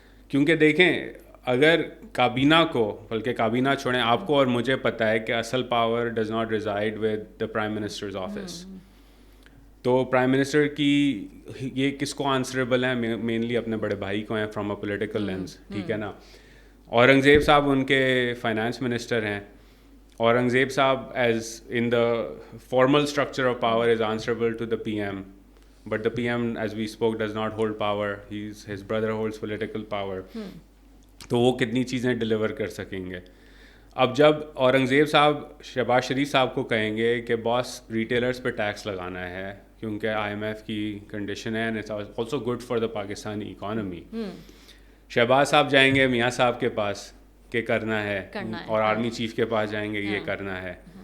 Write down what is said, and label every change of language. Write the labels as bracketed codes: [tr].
[ur] کیونکہ دیکھیں اگر کابینہ کو, بلکہ کابینہ چھوڑیں, آپ کو اور مجھے پتہ ہے کہ اصل power [en] Does not reside with the prime minister's office. [ur] تو پرائم منسٹر کی یہ کس کو آنسریبل ہیں؟ مینلی اپنے بڑے بھائی کو ہیں [en] from a political lens, [ur] ٹھیک ہے نا. اورنگزیب صاحب ان کے فائنانس منسٹر ہیں. [en] اورنگزیب صاحب as in the formal structure of power is answerable to the P M, but the P M as we spoke does not hold power, his brother holds political power. [ur] تو وہ کتنی چیزیں deliver کر سکیں گے؟ اب جب اورنگزیب صاحب شہباز شریف صاحب کو کہیں گے کہ باس ریٹیلرز پہ ٹیکس لگانا ہے کیونکہ آئی ایم ایف کی کنڈیشن ہے [en] and it's also good for the Pakistani economy, [ur] Shahbaz صاحب جائیں گے میاں صاحب کے پاس کہ کرنا ہے, اور آرمی چیف کے پاس جائیں گے یہ کرنا ہے.